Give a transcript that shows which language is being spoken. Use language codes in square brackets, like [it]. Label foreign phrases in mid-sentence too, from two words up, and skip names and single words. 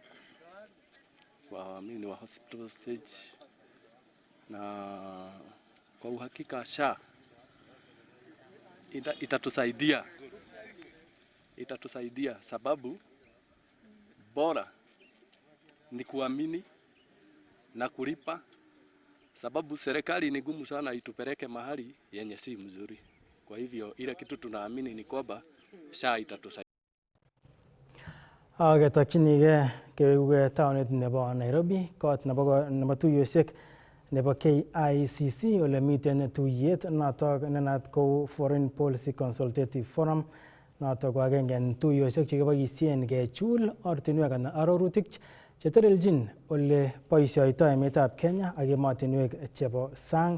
[sw] Mimi ni wa hospital stage, na kwa uhakika SHA itatusaidia sababu bora ni kuamini na kulipa, sababu serikali ni gumu sana itupeleke mahali yenye si mzuri. Kwa hivyo ile kitu tunaamini ni kwamba SHA itatusaidia. [kln] Agetakinige kewege taonet nebo Nairobi kot nebo tuiyosiek nebo KICC ole miten tuyet notok nenat ko Foreign Policy Consultative Forum Notok ko agenge en tuiyosiek chekiboisien kechul ortinwek anan arorutik chetelelchin ole boisioito emetab Kenya ak emotinwek chebo sang.